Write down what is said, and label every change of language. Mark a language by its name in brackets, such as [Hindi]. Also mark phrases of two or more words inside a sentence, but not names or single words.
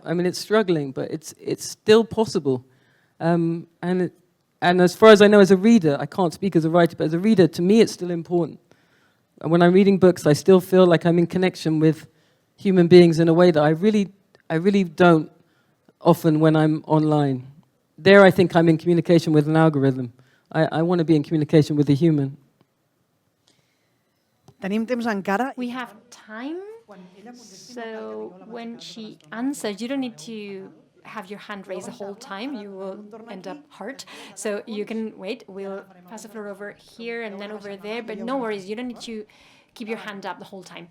[English] I mean, it's struggling, but it's still possible. And as far as I know, as a reader, I can't speak as a writer, but as a reader, to me, it's still important. And when I'm reading books, I still feel like I'm in connection with human beings in a way that I really don't often when I'm online. There, I think I'm in communication with an algorithm. I want to be in communication with a human. [Catalan] Tenim temps encara. [English] We have time, so when she answers, you don't need to have your hand raised the whole time. You will end up hurt. So you can wait. We'll pass the floor over here and then over there, but no worries. You don't need to keep your hand up the whole time.